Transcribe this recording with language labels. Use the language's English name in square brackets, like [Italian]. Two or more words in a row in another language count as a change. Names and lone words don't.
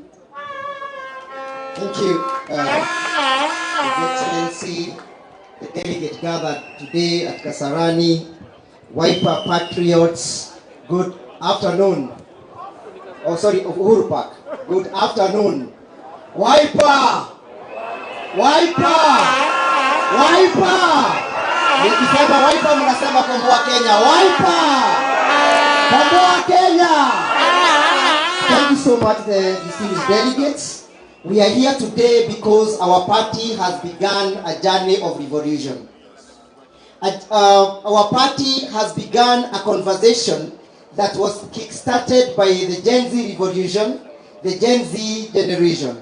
[English] Thank you, His Excellency, the delegate gathered today at Kasarani, Wiper Patriots, good afternoon. Oh, sorry, of Uhuru Park. Good afternoon. Wiper! Wiper! Wiper! [Swahili] Nikisema Wiper mnasema komboa Kenya. Wiper! Komboa Kenya! [English] Thank you so much, the distinguished delegates. We are here today because our party has begun a journey of revolution. Our party has begun a conversation that was kick-started by the Gen Z revolution, the Gen Z generation.